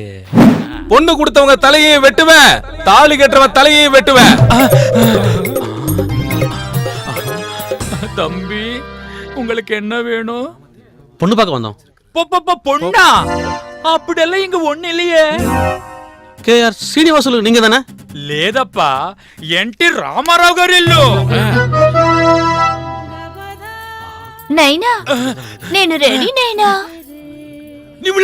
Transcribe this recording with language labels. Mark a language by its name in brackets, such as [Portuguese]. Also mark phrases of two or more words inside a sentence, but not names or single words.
[Tamil] பொண்ணு கொடுத்தவங்க தலையை வெட்டுவேன், தாலி கட்டுறவன் தலையை வெட்டுவேன். தம்பி உங்களுக்கு என்ன வேணும்? பொண்ணு பார்க்க வந்தோம். பொண்ணா? அப்படியெல்லாம் இங்க ஒண்ணு இல்லையே. KR శ్రీనివాసులు நீங்க தானே? [Telugu] లేదప్పా, ఎన్టీ రామారావు గారు ఇల్లు. నైనా నేను రెడీ నైనా.